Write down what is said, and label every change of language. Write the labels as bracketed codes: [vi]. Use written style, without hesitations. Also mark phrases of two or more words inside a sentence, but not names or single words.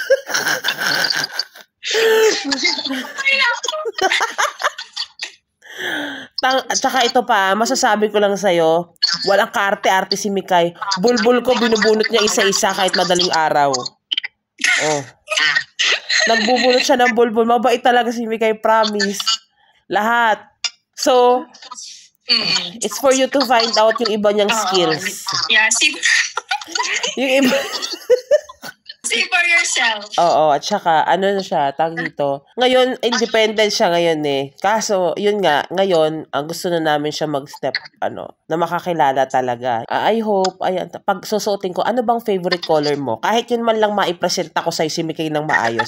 [tl] Tsaka ito pa, masasabi ko lang sa'yo, walang kaarte-arte si Mikay. Bulbul ko, binubunot niya isa-isa kahit madaling araw. Oh. Nagbubunot siya ng bulbul. Mabait talaga si Mikay, promise. Lahat. [en] So, it's for you to find out [tl] yung iba niyang [en] skills. Yeah, [tl] yung iba. [en] See for yourself. [tl] Oo, at saka, ano na siya, tag dito. Ngayon, independent siya ngayon eh. Kaso, yun nga, ngayon, ang gusto na namin siya mag-step, na makakilala talaga. I hope, ayan, pag susuotin ko, ano bang [en] favorite color [tl] mo? Kahit yun man lang maipresent ako sa'yo si Mikay ng maayos.